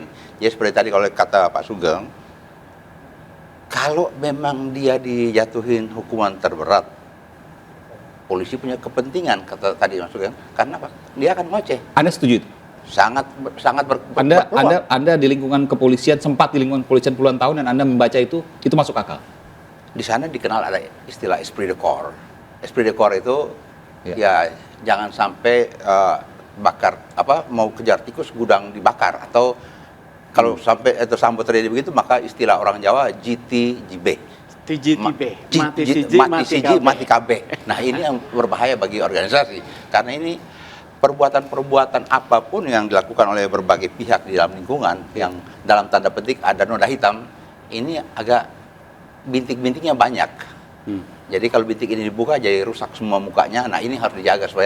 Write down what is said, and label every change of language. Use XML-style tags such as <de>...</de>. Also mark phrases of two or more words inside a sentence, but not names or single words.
<id>Jadi seperti tadi kalau kata Pak Sugeng, kalau memang dia dijatuhin hukuman terberat, polisi punya kepentingan, kata tadi Mas Sugeng, karena apa? Dia akan ngoceh. Anda setuju itu? Sangat berpeluang. Anda di lingkungan kepolisian, sempat di lingkungan kepolisian puluhan tahun, dan Anda membaca itu masuk akal? Di sana dikenal ada istilah</id> <fr>esprit de corps. Esprit de corps</fr> <id>itu ya jangan sampai mau kejar tikus gudang dibakar, atau kalau sampai itu Sambo terjadi begitu, maka istilah orang Jawa GTJB,</id> <jv>TJTB, mati siji, mati siji, kabeh. mati kabeh.</jv> <id>Nah, ini yang berbahaya bagi organisasi karena ini perbuatan-perbuatan apapun yang dilakukan oleh berbagai pihak di dalam lingkungan yang dalam tanda petik ada noda hitam, ini agak bintik-bintiknya banyak. Jadi kalau bintik ini dibuka jadi rusak semua mukanya. Nah, ini harus dijaga supaya</id>